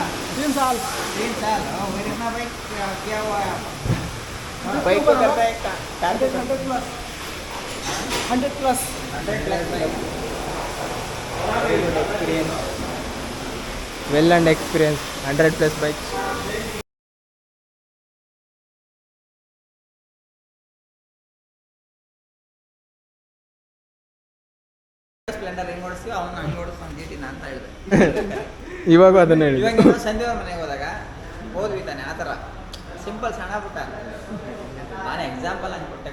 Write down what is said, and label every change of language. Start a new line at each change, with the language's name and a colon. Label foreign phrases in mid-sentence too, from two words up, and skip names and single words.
Hindi: 3 साल। 3 साल। मेरे ना भाई क्या हुआ है आपका? बाइक को करता है कार को 100 प्लस 100 प्लस 100 प्लस बाइक।
English: very good experience, well and experience 100 plus bike.
Kannada: ಸ್ಪ್ಲೆಂಡರ್ ಹೆಂಗ್ ಓಡಿಸ್ತೀವಿ ಅವ್ನು ಹಂಗೆ ಓಡಿಸ್ತಾನೆ GT ಅಂತ ಹೇಳಿದೆ. ಇವಾಗ ಅದನ್ನ ಹೇಳಿ. ಇವಾಗ ಇನ್ನೊಂದು ಸಂಜೆ ಮನೆಗೆ ಹೋದಾಗ ಹೋದ್ವಿ ತಾನೆ ಆ ಥರ ಸಿಂಪಲ್ ಸಣ್ಣ ಪುಟ್ಟ ನಾನು ಎಕ್ಸಾಂಪಲ್ ಹಂಗೆ ಕೊಟ್ಟೆ